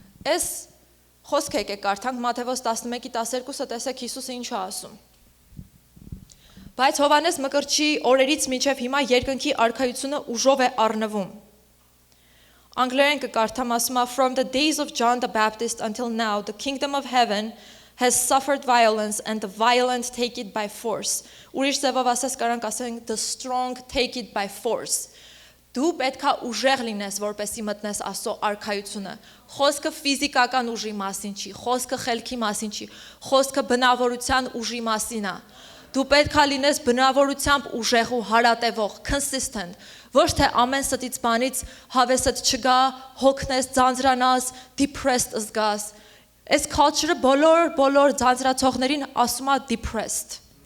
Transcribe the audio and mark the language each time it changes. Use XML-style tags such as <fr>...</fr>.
<hy>Այս խոսքը եկեք կարդանք Մատթեոս 11:12-ը, տեսեք Հիսուսը ինչ է ասում։ Բայց Հովհաննես Մկրտչի օրերից մինչև հիմա երկնքի արքայությունը ուժով է առնվում։ Անգլերեն կկարդամ, ասում է</hy> <en>From the days of John the Baptist until now the kingdom of heaven has suffered violence and the violent take it by force.</en> <hy>Ուրիշ ձևով ասած կարանք ասենք</hy> <en>the strong take it by force.</en> <hy>Դու պետք է ուժեղ լինես, որպեսզի մտնես Աստծո արքայությունը։ Խոսքը ֆիզիկական ուժի մասին չի, խոսքը խելքի մասին չի, խոսքը բնավորության ուժի մասին է։ Դու պետք է լինես բնավորությամբ ուժեղ ու հարատևող, consistent, ոչ թե ամեն ստից բանից հավեսդ չգա, հոգնես, ձանձրանաս, depressed զգաս։ Այս culture-ը բոլոր ձանձրացողներին ասում է depressed։</hy>